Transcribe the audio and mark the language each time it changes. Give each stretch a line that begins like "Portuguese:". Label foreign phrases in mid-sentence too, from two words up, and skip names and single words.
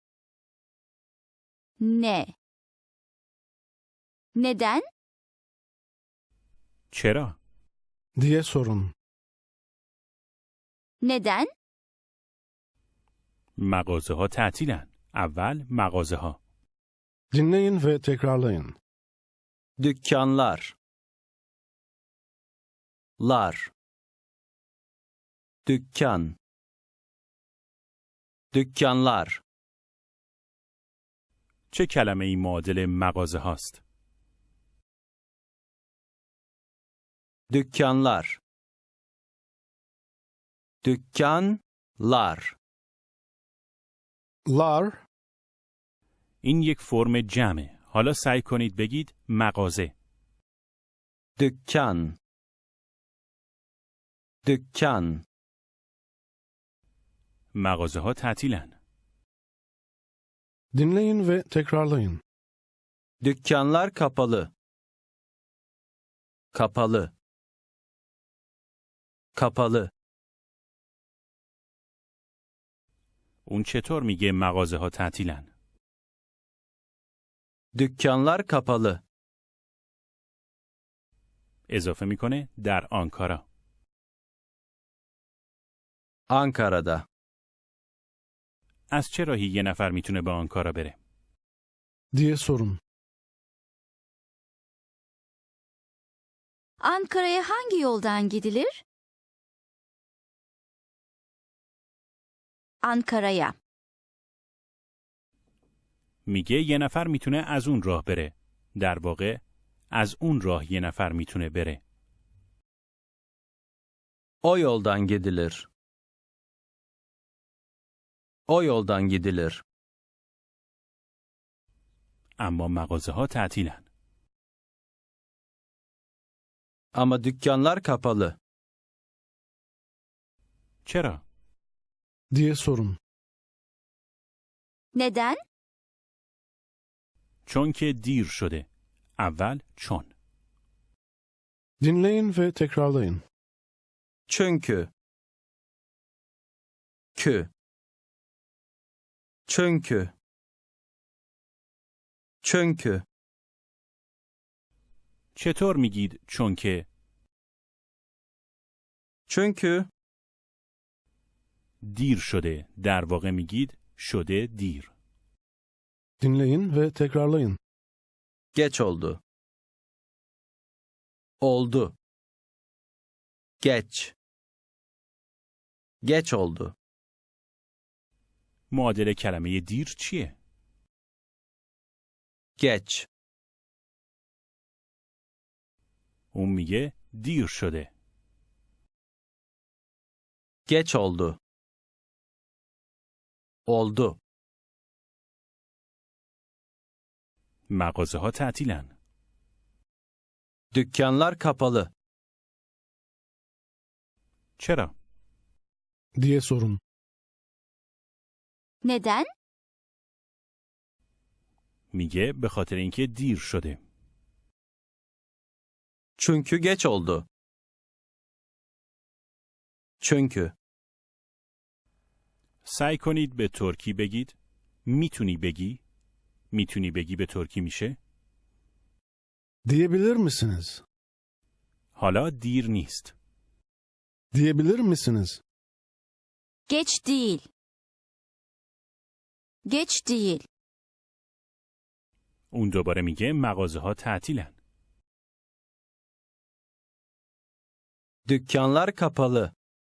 Turkish: Ne? Neden?
Persian: چرا؟
Turkish: diye sorun. Neden?
Persian: مغازه ها تعطیلن. اول مغازه ها.
Turkish: Dinleyin ve tekrarlayın. Dükkanlar. Lar. Dükkan. Dükkanlar.
Persian: چه کلمه ای معادل مغازه هاست؟
Turkish: Dükkanlar. Dükkanlar. Lar,
Persian: این یک فرم جمعه. حالا سعی کنید بگید مغازه.
Turkish: Dükkan. Dükkan.
Persian: مغازه ها تعطیلن.
Turkish: dinleyin ve tekrarlayın. Dükkanlar kapalı. Kapalı. kapalı,
Persian: اون چطور میگه مغازه ها تعطیلن؟
Turkish: dükkanlar kapalı,
Persian: اضافه میکنه در آنکارا.
Turkish: Ankara'da,
Persian: از چه راهی یه نفر میتونه به آنکارا بره؟
Turkish: diye sorun. Ankara'ya hangi yoldan gidilir? Ankara'ya.
Persian: میگه یه نفر میتونه از اون راه بره. در واقع از اون راه یه نفر میتونه بره.
Turkish: o yoldan gidilir, o yoldan gidilir,
Persian: اما مغازه ها تعطیلن.
Turkish: ama dükkanlar kapalı,
Persian: چرا؟
Turkish: diye sorun. Neden?
Persian: چون که دیر شده. اول چون.
Turkish: Dinleyin ve tekrarlayın. çünkü, kü, çünkü, çünkü,
Persian: چطور میگید چون که؟
Turkish: çünkü,
Persian: دیر شده. در واقع میگید شده دیر.
Turkish: Dinleyin ve tekrarlayın. geç oldu, oldu, geç, geç oldu,
Persian: معادل کلمه دیر چیه؟
Turkish: geç,
Persian: اون میگه دیر شده.
Turkish: geç oldu, oldu,
Persian: مغازه ها تعطیلن.
Turkish: dükkanlar kapalı,
Persian: چرا؟
Turkish: diye sorun. Neden?
Persian: میگه به خاطر اینکه دیر شده.
Turkish: çünkü geç oldu, çünkü,
Persian: سعی کنید به ترکی بگید. میتونی بگی؟ میتونی بگی به ترکی میشه؟
Turkish: Diyebilir misiniz?
Persian: حالا دیر نیست.
Turkish: Diyebilir misiniz? Geç değil. Geç değil.
Persian: اون دوباره میگه مغازه ها تعطیلن.
Turkish: dükkanlar kapalı,